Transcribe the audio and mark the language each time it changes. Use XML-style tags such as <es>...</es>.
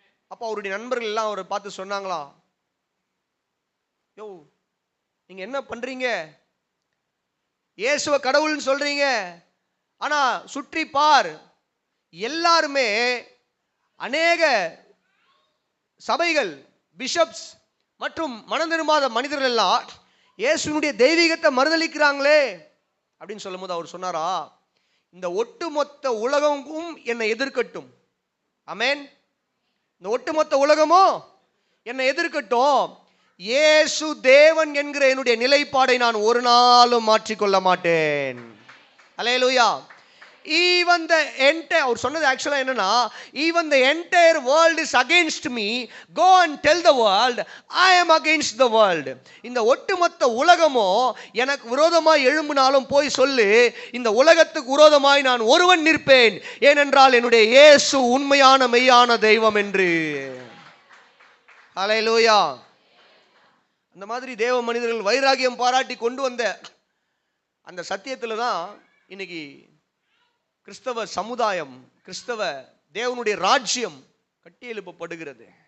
<ta>அப்போ அவருடைய நண்பர்கள் எல்லாம் அவரை பார்த்து சொன்னாங்களா, யோ நீங்க என்ன பண்றீங்க, இயேசுவ கடவுள்னு சொல்றீங்க, ஆனா சுற்றி பார், எல்லாருமே அநேக சபைகள், பிஷப்ஸ் மற்றும் மனம் திரும்பாத மனிதர்கள் எல்லாம் இயேசுனுடைய தெய்வீகத்தை மறுதலிக்கிறாங்களே அப்படின்னு சொல்லும் போது அவர் சொன்னாரா, இந்த ஒட்டுமொத்த உலகமும் என்னை எதிர்க்கட்டும். ஆமென். இந்த ஒட்டுமொத்த உலகமோ என்னை எதிர்க்கட்டும், இயேசு தேவன் என்கிற என்னுடைய நிலைப்பாடை நான் ஒரு நாளும் மாற்றிக்கொள்ள மாட்டேன். அல்லேலூயா.</ta> <en>Even the entire,</en> <ta>அவர் சொன்னது ஆக்சுவலா என்னன்னா,</ta> <en>even the entire world is against me, go and tell the world I am against the world.</en> <ta>இந்த ஒட்டுமொத்த உலகமோ எனக்கு விரோதமாய் எழும்பினாலும் போய் சொல்லு, இந்த உலகத்துக்கு விரோதமாய் நான் ஒருவன் நிற்பேன், ஏனென்றால் என்னுடைய இயேசு உண்மையான மெய்யான தெய்வம் என்று. ஹல்லேலூயா. அந்த மாதிரி தேவ மனிதர்கள் வைராகியம் பாராட்டி கொண்டு வந்த அந்த சத்தியத்துல தான் இன்னைக்கு கிறிஸ்தவ சமுதாயம், கிறிஸ்தவ தேவனுடைய ராஜ்யம் கட்டி எழுப்பப்படுகிறது.</ta>